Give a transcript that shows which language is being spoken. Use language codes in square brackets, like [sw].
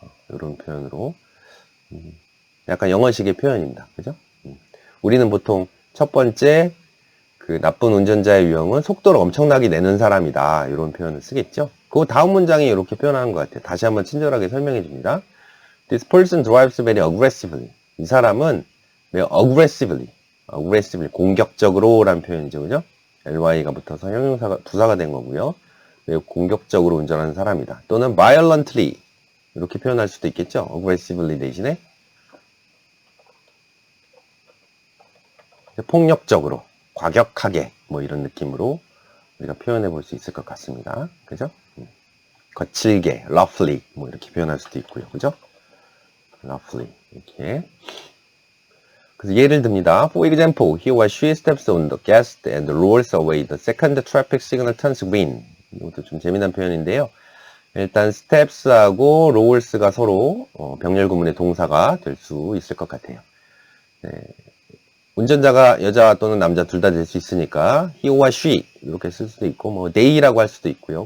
[ko] 이런 표현으로 약간 영어식의 표현입니다. 그죠? 우리는 보통 첫 번째 그 나쁜 운전자의 유형은 속도를 엄청나게 내는 사람이다. 이런 표현을 쓰겠죠. 그 다음 문장이 이렇게 표현하는 것 같아요. 다시 한번 친절하게 설명해 줍니다. [en] This person drives very aggressively. [ko] 이 사람은 매우 aggressively, 공격적으로 라는 표현이죠. 그죠? ly가 붙어서 형용사가 부사가 된 거고요. 매우 공격적으로 운전하는 사람이다. 또는 violently 이렇게 표현할 수도 있겠죠. aggressively 대신에 폭력적으로, 과격하게 뭐 이런 느낌으로 우리가 표현해 볼 수 있을 것 같습니다. 그죠? 거칠게, roughly 뭐 이렇게 표현할 수도 있고요. 그죠? roughly 이렇게. 그래서 예를 듭니다. [en] For example, he or she steps on the gas and rolls away. The second traffic signal turns green. [ko] 이것도 좀 재미난 표현인데요. 일단 steps하고 rolls가 서로 병렬 구문의 동사가 될 수 있을 것 같아요. 네. 운전자가 여자 또는 남자 둘 다 될 수 있으니까 [en] he or she [ko] 이렇게 쓸 수도 있고 뭐 they라고 할 수도 있고요.